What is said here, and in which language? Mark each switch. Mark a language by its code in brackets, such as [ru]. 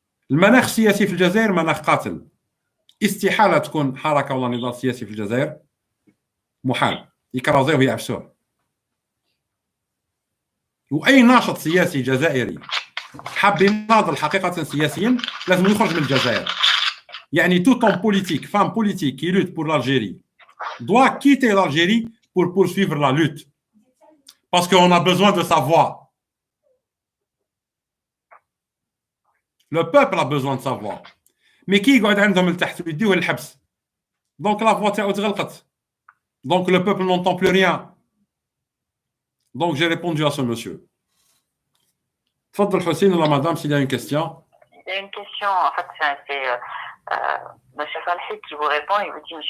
[ar] المناخ السياسي في الجزائر مناخ قاتل. استحاله تكون حركه ولا نضال سياسي في الجزائر. محال يكرازوه ويعفسوه. واي ناشط سياسي جزائري حاب يناضل حقيقه سياسيا لازم يخرج من الجزائر. [fr] يعني tout homme politique, femme politique qui lutte pour l'Algérie doit quitter l'Algérie pour poursuivre la lutte. Parce qu'on a besoin de sa voix. Le peuple a besoin de sa voix. [ar] Mais qui يقعد عندهم لتحت ويديوه للحبس. [fr] Donc la voix تاعو تغلقت. Donc le peuple n'entend plus rien. Donc, j'ai répondu à ce monsieur. Fadl Hussein ou la madame, s'il y a une question. Il y a une question, en fait, c'est M. Falhi qui vous répond. Il vous dit, M.